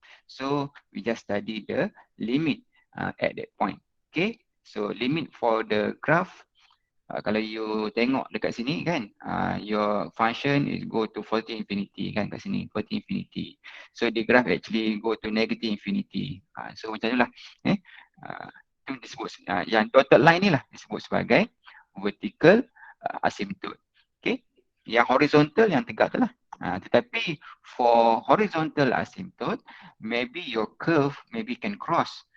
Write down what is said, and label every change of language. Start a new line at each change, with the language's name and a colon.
English: So we just study the limit at that point. Okay, so limit for the graph,
Malay: kalau you tengok dekat sini kan,
English: your function is go to 40 infinity kan,
Malay: kat sini
English: 40 infinity. So the graph actually go to negative infinity.
Malay: So macam itulah. Itu disebut, yang dotted line ni lah disebut sebagai vertical asymptote. Okay, yang horizontal yang tegak tu lah. Tetapi
English: for horizontal asymptote, maybe your curve maybe can cross.